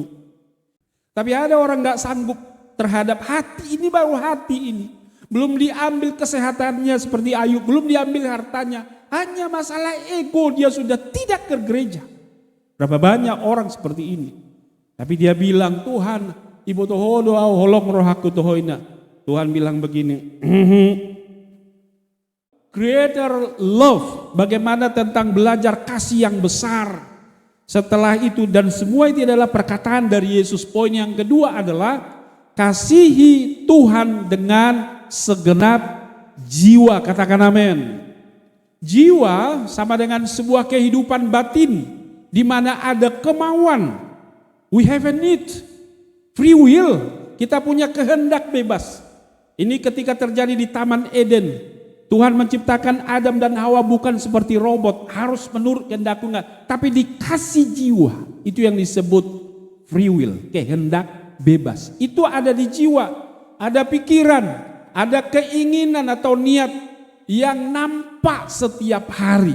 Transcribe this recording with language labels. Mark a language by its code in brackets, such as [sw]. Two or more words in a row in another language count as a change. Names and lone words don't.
[id] Tapi ada orang nggak sanggup terhadap hati ini, baru hati ini. Belum diambil kesehatannya seperti Ayub, belum diambil hartanya. Hanya masalah ego dia sudah tidak ke gereja. Berapa banyak orang seperti ini. Tapi dia bilang, [bbc] Tuhan, ibu toho doa holong rohaku tohoina. [id] Tuhan bilang begini, [en] greater love, [id] bagaimana tentang belajar kasih yang besar. Setelah itu dan semua itu adalah perkataan dari Yesus. Poin yang kedua adalah kasihi Tuhan dengan segenap jiwa, katakan amin. Jiwa sama dengan sebuah kehidupan batin di mana ada kemauan. [en] We have a need, free will. [id] Kita punya kehendak bebas. Ini ketika terjadi di Taman Eden. Tuhan menciptakan Adam dan Hawa bukan seperti robot, harus menurut kehendakku enggak, tapi dikasih jiwa. Itu yang disebut [en] free will, [id] kehendak bebas. Itu ada di jiwa, ada pikiran, ada keinginan atau niat yang nampak setiap hari.